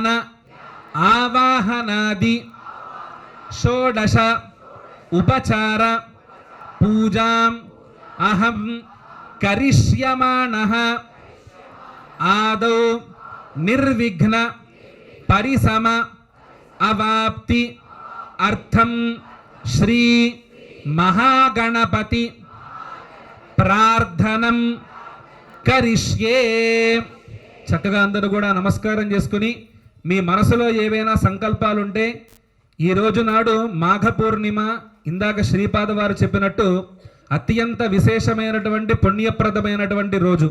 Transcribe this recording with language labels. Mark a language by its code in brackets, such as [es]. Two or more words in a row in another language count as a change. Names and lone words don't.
[sa] आवाहनादि षोडश उपचार पूजाम् अहं करिष्यमाणः आदौ निर्विघ्न परिसम अवाप्ति अर्थं श्री महागणपति प्रार्थनं करिष्ये. [te] చక్కగా అందరూ కూడా నమస్కారం చేసుకుని మీ మనసులో ఏవైనా సంకల్పాలుంటే ఈ రోజు నాడు మాఘ పూర్ణిమ, ఇందాక శ్రీపాద వారు చెప్పినట్టు అత్యంత విశేషమైనటువంటి పుణ్యప్రదమైనటువంటి రోజు.